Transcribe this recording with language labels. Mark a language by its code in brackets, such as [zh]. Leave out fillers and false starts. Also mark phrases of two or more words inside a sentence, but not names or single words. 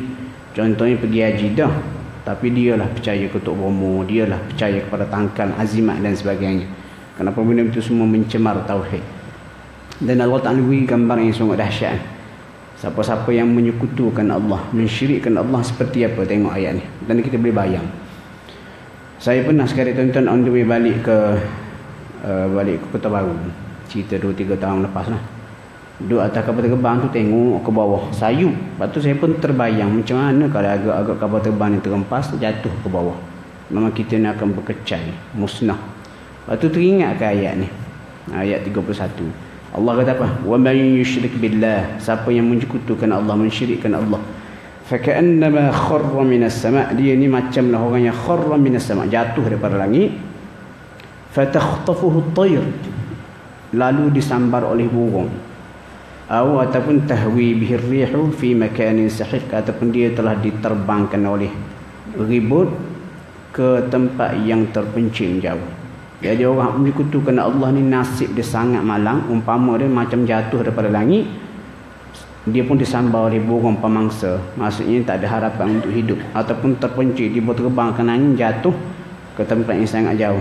[ms] Contohnya pergi haji dah, tapi dialah percaya ketuk Bromo, dialah percaya kepada tangkal azimat dan sebagainya. Kenapa benda itu semua mencemar tauhid. Dan Allah Ta'ala beri gambar yang sangat dahsyat. Siapa-siapa yang menyekutukan Allah, mensyirikkan Allah seperti apa, tengok ayat ni. Dan kita boleh bayang. Saya pernah sekali tuan-tuan [en] on the way [ms] balik ke Kota Baru. Cerita 2-3 tahun lepas lah. Duduk atas kapal terbang tu tengok ke bawah sayup. Lepas tu saya pun terbayang macam mana kalau agak-agak kapal terbang ni terempas, jatuh ke bawah. Memang kita ni akan berkecai, musnah. Lepas tu teringat ke ayat ni. Ayat 31. Allah kata apa? [ar] ومن يشرك بالله. [ms] Siapa yang menyekutukan Allah, mensyirikkan Allah, [ar] فكأنما خر من السماء', [ms] dia ni macamlah orang yang [ar] خر من السماء', [ms] jatuh daripada langit, [ar] فتخطفه الطير, [ms] lalu disambar oleh burung, ataupun [ar] تهوي به الريح في مكان سحيق, [ms] ataupun dia telah diterbangkan oleh ribut ke tempat yang terpencil jauh. Jadi orang menyekutukan Allah ni nasib dia sangat malang. Umpama dia macam jatuh daripada langit, dia pun disambar oleh burung pemangsa, maksudnya tak ada harapan untuk hidup, ataupun terpencil, dia terbangkan angin, jatuh ke tempat yang sangat jauh.